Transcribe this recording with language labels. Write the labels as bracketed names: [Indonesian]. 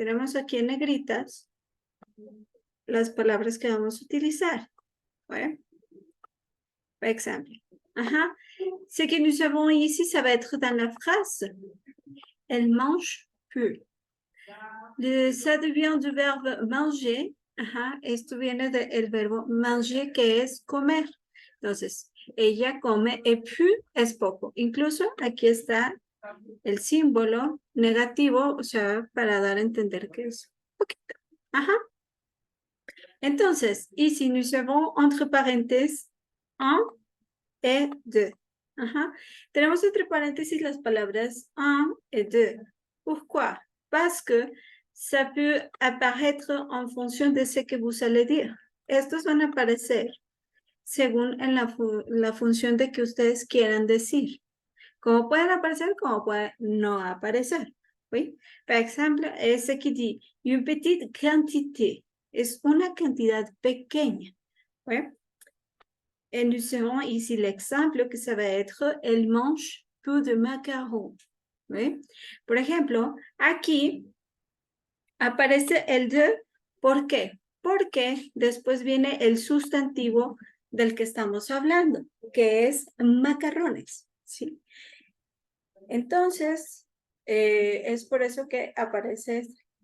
[Spanish] Tenemos aquí en negritas las palabras que vamos a utilizar. ¿Bueno? [French] Par exemple. Ajá. Ce que nous avons ici, ça va être dans la phrase. Elle mange peu. Ça devient du verbe manger. [Spanish] Ajá. Esto viene del verbo manger, que es comer. Entonces, ella come [French] et peu [Spanish] es poco. Incluso aquí está el símbolo negativo, o sea, para dar a entender que es poquito. Ajá. Entonces, [French] ici, nous avons [Spanish] entre paréntesis [French] un et deux. Ajá. [Spanish] Tenemos entre paréntesis las palabras un et deux. [French] Pourquoi? Parce que ça peut apparaître en fonction de ce que vous allez dire. [Spanish] Estos van a aparecer según en la función de que ustedes quieran decir. Como pueden aparecer, como pueden no aparecer. ¿Sí? Por ejemplo, ese [French] qui dit une petite quantité [Spanish] es una cantidad pequeña. ¿Sí? [French] Et nous aurons ici l'exemple que ça va être elle mange peu de macarons. [Spanish] ¿Sí? Por ejemplo, aquí aparece el de, ¿por qué? Porque después viene el sustantivo del que estamos hablando, que es macarrones, ¿sí? Entonces, es por eso que aparece este.